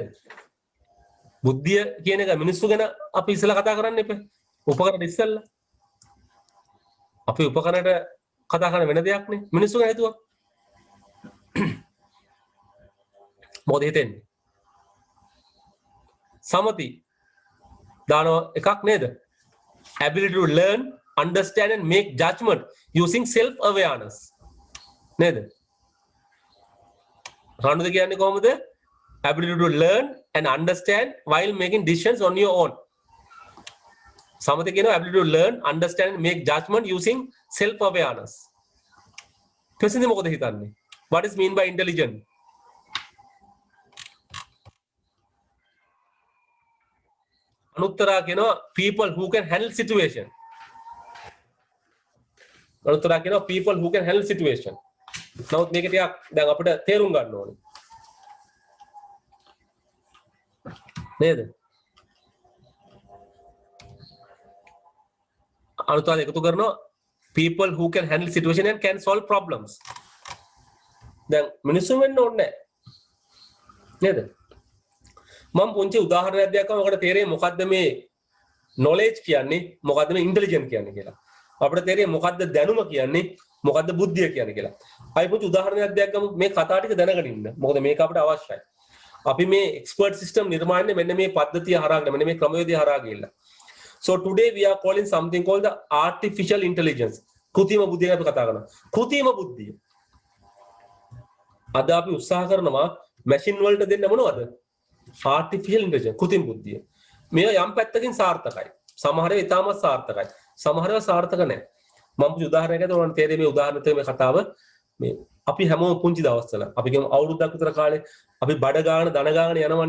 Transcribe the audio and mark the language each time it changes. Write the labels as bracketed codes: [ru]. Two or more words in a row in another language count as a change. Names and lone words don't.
[si] බුද්ධිය කියන එක මිනිස්සු ගැන අපි ඉස්සෙල්ලා කතා කරන්න එපා. උපකරණ ඉස්සෙල්ලා. අපි උපකරණයට කතා කරන වෙන දෙයක් නේ. මිනිස්සු ගැන හිතුවා. මොකද හිතෙන්නේ? සමති දාන එකක් නේද? [en] Ability to learn, understand and make judgment using self awareness. [si] නේද? රණුද කියන්නේ කොහොමද? [en] Ability to learn and understand while making decisions on your own. සමති කියනවා ability to learn, understand and make judgment using self awareness. [si] ප්‍රසිද්ධ මොකද හිතන්නේ? [en] What is mean by intelligent? අනුත්තරා කියනවා people who can handle situation. අනුත්තරා කියනවා people who can handle situation. [si] නමුත් මේක ටිකක් දැන් අපිට තේරුම් ගන්න ඕනේ. නේද? අනුත්තරා එකතු කරනවා [en] people who can handle situation and can solve problems. [si] දැන් මිනිස්සු වෙන්න ඕනේ නේද? මම පුංචි උදාහරණයක් දෙකක් ඔකට තේරෙන්නේ මොකද්ද මේ knowledge කියන්නේ මොකද්ද මේ intelligent කියන්නේ කියලා. අපිට තේරෙන්නේ මොකද්ද දැනුම කියන්නේ මොකද්ද බුද්ධිය කියන්නේ කියලා. අපි පුංචි උදාහරණයක් දෙකක් ගමු මේ කතා ටික දැනගෙන ඉන්න. මොකද මේක අපිට අවශ්‍යයි. අපි මේ [en] expert system [si] නිර්මාණය මෙන්න මේ පද්ධතිය හරහාගෙන මෙන්න මේ ක්‍රමවේදය හරහා ගිහිල්ලා. [en] So today we are calling something called the artificial intelligence. [si] කෘත්‍රිම බුද්ධිය අපි කතා කරනවා. කෘත්‍රිම බුද්ධිය. අද අපි උත්සාහ කරනවා machine වලට දෙන්න මොනවද? [en] artificial intelligence [si] කෘත්‍රිම බුද්ධිය. මේවා යම් පැත්තකින් සාර්ථකයි. සමහර ඒවා ඉතාමත් සාර්ථකයි. සමහර ඒවා සාර්ථක නැහැ. මම පුංචි උදාහරණයක් ගත්තා ඔයාලට තේරෙයි මේ උදාහරණෙත් මේ කතාව. මේ අපි හැමෝම පුංචි දවස්වල අපි කියමු අවුරුද්දක් විතර කාලේ අපි බඩ ගාන දන ගාන යනවනේ.